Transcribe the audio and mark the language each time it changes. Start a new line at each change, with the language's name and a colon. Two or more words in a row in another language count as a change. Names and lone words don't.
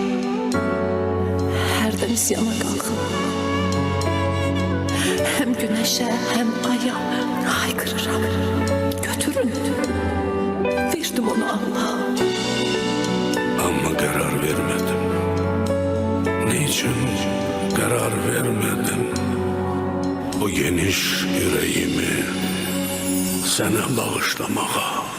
Azerbaijani: Hərdən isyana qalxım, həm günəşə, həm aya haykırıram. Götürün, verdim onu Allah'a. Amma qərar vermədim.
Turkish: için karar vermedim. Bu geniş yüreğimi sana bağışlamağa.